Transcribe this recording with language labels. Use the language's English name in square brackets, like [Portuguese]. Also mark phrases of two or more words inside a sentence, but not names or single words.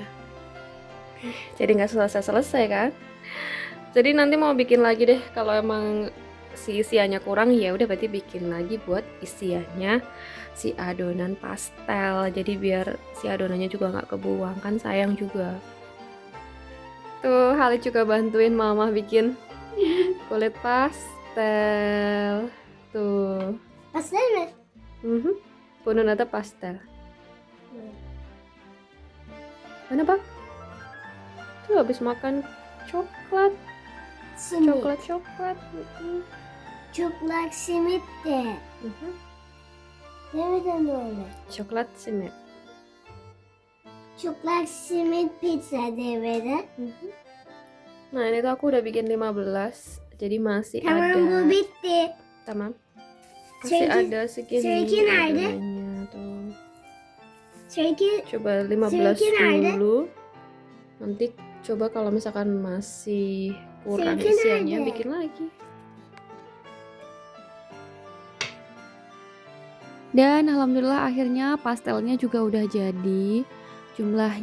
[Indonesian] Jadi nggak selesai-selesai kan? Jadi nanti mau bikin lagi deh kalau emang si isiannya kurang ya udah berarti bikin lagi buat isiannya si adonan pastel. Jadi biar si adonannya juga nggak kebuang kan sayang juga. Tuh Halid juga bantuin mama bikin kulit pastel. Tuh. [Turkish] Pastel mi? Bunun adı pastel. Mana bak? [Indonesian] Tuh habis makan coklat. Simit. Coklat. [Turkish] Çocuklar simit de. Nereden böyle? [Indonesian] Coklat simit. [Turkish] Çocuklar simit pizza devre. [Indonesian] Nah ini tuh aku udah bikin 15. Jadi masih [Turkish] Tamam [Indonesian] ada. [Turkish] bu bitti. Tamam. [Indonesian] Masih ada segini [Turkish] Seriki nerede? [Indonesian] adonannya tuh. [Turkish] Seriki [Indonesian] Coba 15 [Turkish] Seriki nerede? [Indonesian] dulu. Nanti coba kalau misalkan masih kurang [Turkish] Seriki [Indonesian] isiannya [Turkish] nerede? [Indonesian] bikin lagi. Dan alhamdulillah akhirnya pastelnya juga udah jadi.